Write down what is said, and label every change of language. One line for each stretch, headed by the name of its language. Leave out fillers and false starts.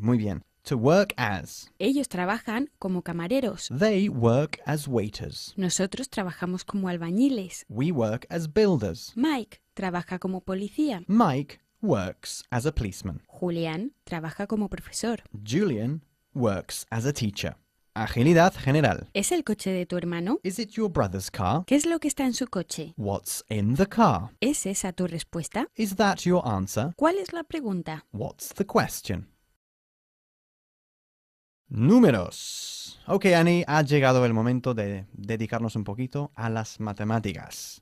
Spanish: Muy bien.
English: To work as.
Spanish: Ellos trabajan como camareros.
English: They work as waiters.
Spanish: Nosotros trabajamos como albañiles.
English: We work as builders.
Spanish: Mike trabaja como policía.
English: Mike works as a policeman.
Spanish: Julián trabaja como profesor.
English: Julian works as a teacher.
Spanish: Agilidad general. ¿Es el coche de tu hermano?
English: Is it your brother's car?
Spanish: ¿Qué es lo que está en su coche?
English: What's in the car?
Spanish: ¿Es esa tu respuesta?
English: Is that your answer?
Spanish: ¿Cuál es la pregunta?
English: What's the question?
Spanish: Números. Ok, Annie, ha llegado el momento de dedicarnos un poquito a las matemáticas.